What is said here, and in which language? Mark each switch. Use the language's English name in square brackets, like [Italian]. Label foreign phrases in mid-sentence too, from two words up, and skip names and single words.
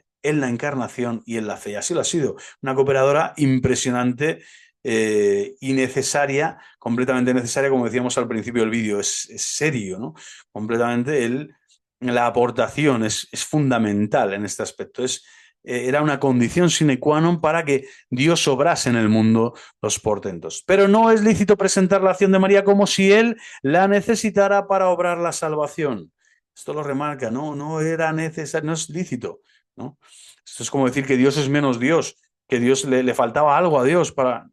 [Spanish] En la encarnación y en la fe. Y así lo ha sido. Una cooperadora impresionante y necesaria, completamente necesaria, como decíamos al principio del vídeo. Es serio, ¿no? Completamente la aportación es fundamental en este aspecto. Era una condición [Latin] sine qua non [Spanish] para que Dios obrase en el mundo los portentos. Pero no es lícito presentar la acción de María como si Él la necesitara para obrar la salvación. Esto lo remarca, no era necesario, no es lícito, ¿no? Esto es como decir que Dios es menos Dios. que Dios le faltaba algo a Dios para...